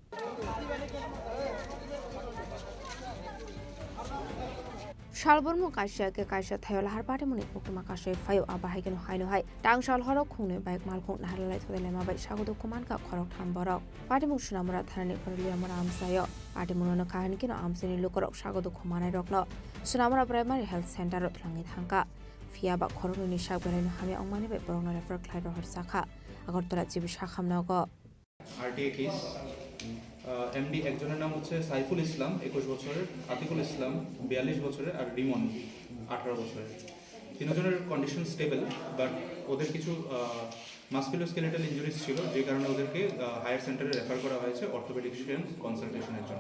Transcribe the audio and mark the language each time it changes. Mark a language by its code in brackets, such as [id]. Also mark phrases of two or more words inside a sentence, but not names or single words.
[trp] Shalbormu kaisha ke kaisha thayo lahar pati muni koktuma kaisha fayo abahai keno haino hai tang shal horok khungni bike malkhong nahlalai thudai lema bai sagodo khuman ka khorok tham borok pati mu sunamura thanani koralia mura amsayo pati muno kahan kino amsini lukorok sagodo khumanai rokno sunamura primary health center ro thlangi thangka fiaba khorokni ni sakbelai no hami ongmani bai borokno refer khlai ro hor sakha agortala jibi sakham nogo [en] RTA case [bn] এমডি একজনের নাম হচ্ছে সাইফুল ইসলাম 21 বছরের আতিকুল ইসলাম 42 বছরের আর রিমন 18 বছরের তিনজনের [en] condition stable but [bn] ওদের কিছু [en] musculoskeletal injuries [bn] ছিল যে কারণে ওদেরকে [en] higher centre [bn] রেফার করা হয়েছে [en] orthopaedician consultation [bn] জন্য